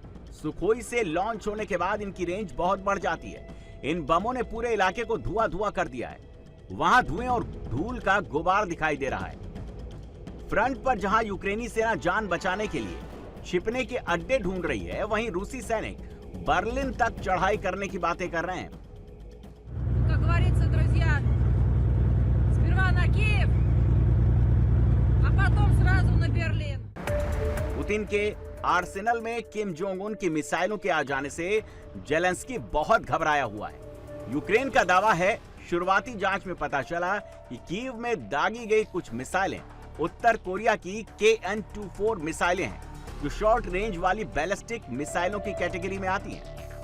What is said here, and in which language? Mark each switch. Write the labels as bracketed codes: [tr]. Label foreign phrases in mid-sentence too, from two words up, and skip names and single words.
[hi] सुखोई से लॉन्च होने के बाद इनकी रेंज बहुत बढ़ जाती है। इन बमों ने पूरे इलाके को धुआं कर दिया है। वहां धुएं और धूल का गुबार दिखाई दे रहा है। फ्रंट पर जहां यूक्रेनी सेना जान बचाने के लिए छिपने के अड्डे ढूंढ रही है, वहीं रूसी सैनिक बर्लिन तक चढ़ाई करने की बातें कर रहे हैं। [ru] Как говорится, друзья, сперва на Киев, а потом сразу на Берлин. [hi] पुतिन के आर्सेनल में किम जोंग उन की मिसाइलों के आ जाने से जेलेंस्की बहुत घबराया हुआ है। यूक्रेन का दावा है शुरुआती जांच में पता चला कि कीव में दागी गई कुछ मिसाइलें उत्तर कोरिया की KN-24 मिसाइलें हैं, जो शॉर्ट रेंज वाली बैलिस्टिक मिसाइलों की कैटेगरी में आती हैं।